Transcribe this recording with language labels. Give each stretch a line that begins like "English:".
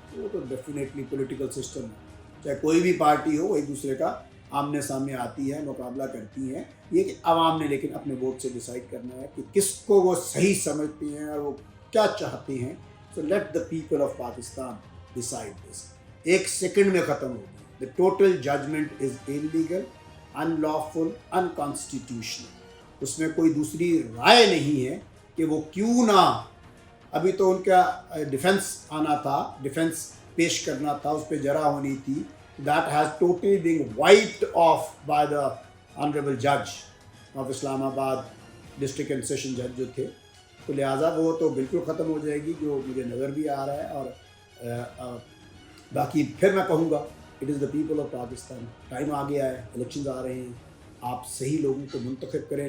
Urdu: وہ تو definitely political system ہے, چاہے کوئی بھی پارٹی ہو, وہ ایک دوسرے کا آمنے سامنے آتی ہے, مقابلہ کرتی ہیں. یہ کہ عوام نے لیکن اپنے ووٹ سے ڈیسائیڈ کرنا ہے کہ کس کو وہ صحیح سمجھتی ہیں اور وہ کیا چاہتی ہیں.
English: So let the people of Pakistan decide this.
Urdu: 1 second میں ختم ہوگی.
English: The total judgment is illegal, unlawful, unconstitutional.
Urdu: اس میں کوئی دوسری رائے نہیں ہے کہ وہ کیوں نہ, ابھی تو ان کا ڈیفنس آنا تھا, ڈیفنس پیش کرنا تھا, اس پہ جرا ہونی تھی.
English: That has totally been wiped off by the honorable judge of Islam Abad, district and session judge
Urdu: جو تھے. تو لہٰذا وہ تو بالکل ختم ہو جائے گی, جو مجھے نظر بھی آ رہا ہے. اور باقی پھر میں کہوں گا
English: It is the people of Pakistan.
Urdu: Time آ گیا ہے, الیکشنز آ رہے ہیں, آپ صحیح لوگوں کو منتخب کریں.